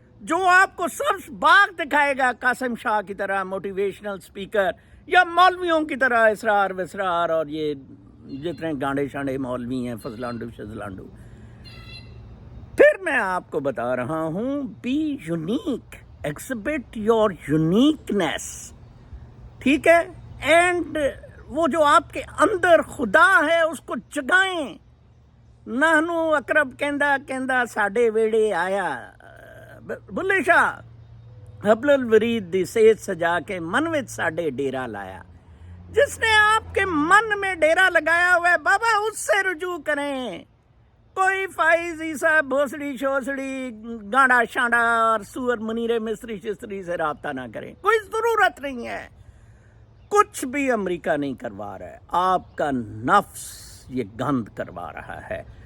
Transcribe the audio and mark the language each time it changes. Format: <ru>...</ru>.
<ur>جو آپ کو سبز باغ دکھائے گا قاسم شاہ کی طرح موٹیویشنل اسپیکر، یا مولویوں کی طرح اسرار وسرار اور یہ جتنے گانڈے شانڈے مولوی ہیں، فضلانڈو شزلانڈو. پھر میں آپ کو بتا رہا ہوں،</ur> <en>be unique, exhibit your uniqueness,</en> <ur>ٹھیک ہے. اینڈ وہ جو آپ کے اندر خدا ہے اس کو جگائیں.</ur> <pa>نہنو اقرب کہندا ساڈے ویڑے آیا، بلے شاہ حبل الورید دی سیت سجا کے من وچ ساڈے ڈیرا لایا.</pa> <ur>جس نے آپ کے من میں ڈیرا لگایا ہوا ہے، بابا اس سے رجوع کریں. کوئی فائز عیسیٰ بھوسڑی شوسڑی گانڈا شانڈا اور سور منیر مصری شستری سے رابطہ نہ کریں، کوئی ضرورت نہیں ہے. کچھ بھی امریکہ نہیں کروا رہا ہے، آپ کا نفس یہ گند کروا رہا ہے.</ur>